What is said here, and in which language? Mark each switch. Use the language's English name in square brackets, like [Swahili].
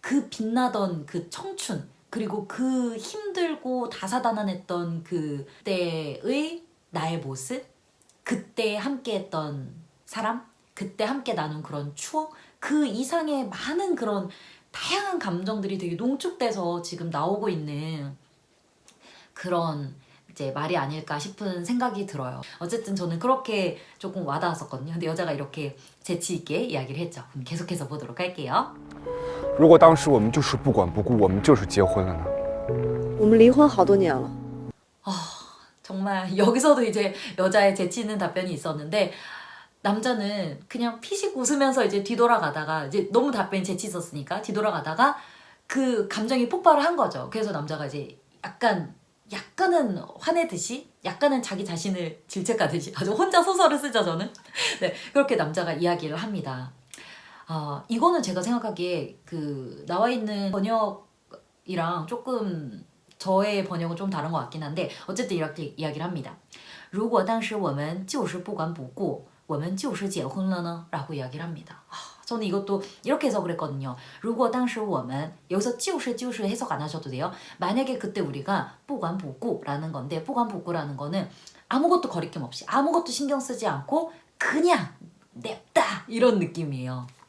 [Korean] 빛나던 그 청춘 그리고 그 힘들고 다사다난했던 그때의 나의 모습 그때 함께했던 사람 그때 함께 나눈 그런 추억 그 이상의 많은 그런 다양한 감정들이 되게 농축돼서 지금 나오고 있는 그런 이제 말이 아닐까 싶은 생각이 들어요. 어쨌든 저는 그렇게 조금 와닿았었거든요. 근데 여자가 이렇게 재치 있게 이야기를 했죠. 그럼 계속해서 보도록 할게요. [Chinese] 如果当时我们就是不管不顾，我们就是结婚了呢？我们离婚好多年了。 [Korean] 정말 여기서도 이제 여자의 재치 있는 답변이 있었는데 남자는 그냥 피식 웃으면서 이제 뒤돌아가다가 이제 너무 답변이 재치 있었으니까 뒤돌아가다가 그 감정이 폭발을 한 거죠. 그래서 남자가 이제 약간은 화내듯이 약간은 자기 자신을 질책하듯이 아주 혼자 소설을 쓰죠 저는. 네 그렇게 남자가 이야기를 합니다. 이거는 제가 생각하기에 그 나와 있는 번역이랑 조금 저의 번역은 좀 다른 것 같긴 한데 어쨌든 이렇게 이야기를 합니다. [Chinese] 如果当时我们就是不管不顾我们就是结婚了呢 [Korean] 라고 이야기를 합니다. 저는 이것도 이렇게 해석을 했거든요. [Chinese] 如果当时我们 [Korean] 여기서 就是 해석 안 하셔도 돼요. 만약에 그때 우리가 不管不顾 라는 건데 不管不顾 라는 거는 아무것도 거리낌 없이 아무것도 신경 쓰지 않고 그냥 냅다 이런 느낌이에요.